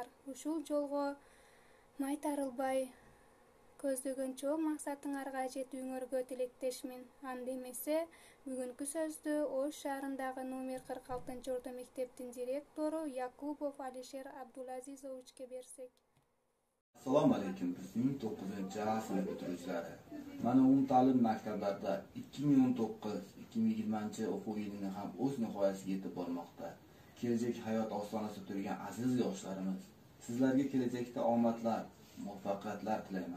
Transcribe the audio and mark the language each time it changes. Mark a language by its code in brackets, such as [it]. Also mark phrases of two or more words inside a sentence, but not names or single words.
[ky] Ушул жолго майтарылбай көздөгөн чоң максатыңарга жетүүңөргө тилектешмин. Анда эмесе бүгүнкү сөздү Ош шаарындагы номер 46-орто мектептин директору Якубов Алишер Абдулазизовичке берсек. [uz] Assalomu alaykum, bizning 9-sinf bitiruvchilari. Mana umumta'lim maktablarida 2019-2020 o'quv yilining ham o'z nihoyasiga yetib bormoqda. Kelajak hayot ostonasida turgan aziz yoshlarimiz, sizlarga kelajakda omadlar, muvaffaqiyatlar tilayman.